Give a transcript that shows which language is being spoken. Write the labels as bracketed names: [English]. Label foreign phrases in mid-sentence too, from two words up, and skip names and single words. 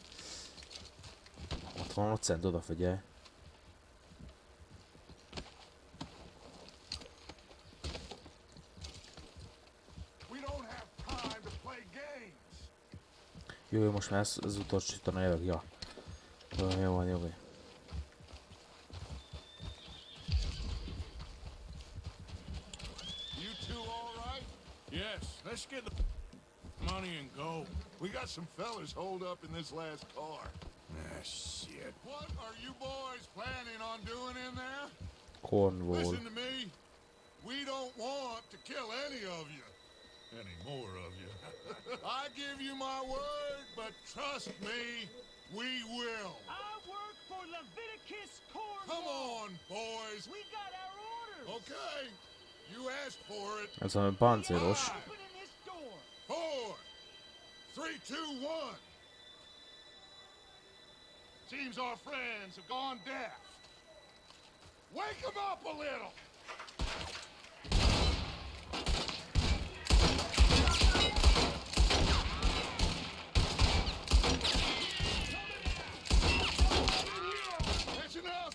[Hungarian] Ott van 5 cent, odafigyelj. Jó, most már ez utolsítana jövök, ja. Jó van, jó van. [English] You two all right? Yes, let's get the money and go. We got some fellas holed up in this last car. Ah, shit. What are you boys planning on doing in there? Cornwall. Listen to me. We don't want to kill any of you. Any more of you. I give you my word, but trust me, we will. I work for Leviticus Cornwall. Come on, boys. We got our orders. Okay. You asked for it. [Hungarian] Ez a páncélos. [English] Opening this door. 4, 3, 2, 1. Seems our friends have gone deaf. Wake them up a little. That's enough.